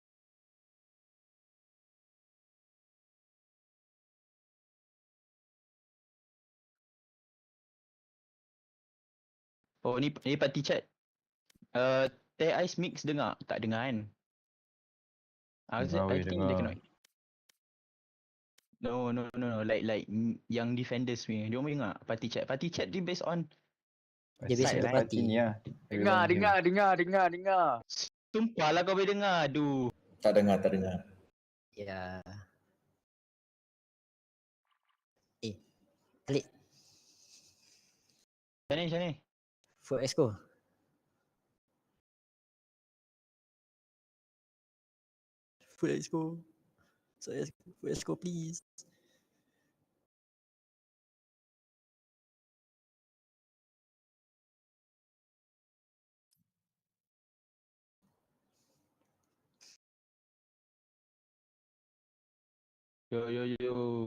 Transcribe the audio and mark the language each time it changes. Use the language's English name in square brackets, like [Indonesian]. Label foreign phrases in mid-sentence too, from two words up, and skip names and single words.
[Malay] Oh ni [English] party chat. [Malay] Teh Ice Mix dengar? Tak dengar kan? [English] I think they cannot. No. [Malay] Like yang defenders ni. Dia orang dengar [English] party chat. Party chat dia based on Dia based on the party. [Malay] Dengar. Sumpah lah kau boleh dengar. Aduh. Tak dengar. Ya. Khalid, Macam ni? [English] for Esco. For Esco. So for Esco, please. Yo.